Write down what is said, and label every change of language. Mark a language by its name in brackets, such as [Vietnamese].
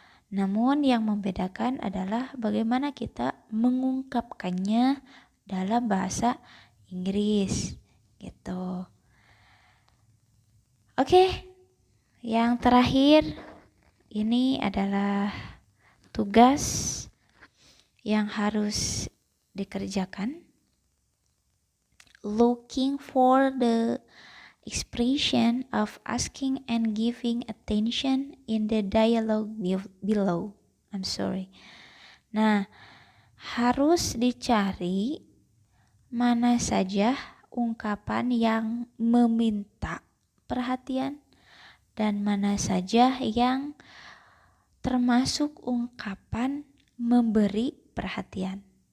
[Indonesian] Namun yang membedakan adalah bagaimana kita mengungkapkannya dalam bahasa Inggris gitu. Oke, yang terakhir ini adalah tugas yang harus dikerjakan. [English] Looking for the expression of asking and giving attention in the dialogue below. [Indonesian] Nah, harus dicari mana saja ungkapan yang meminta perhatian dan mana saja yang termasuk ungkapan memberi perhatian.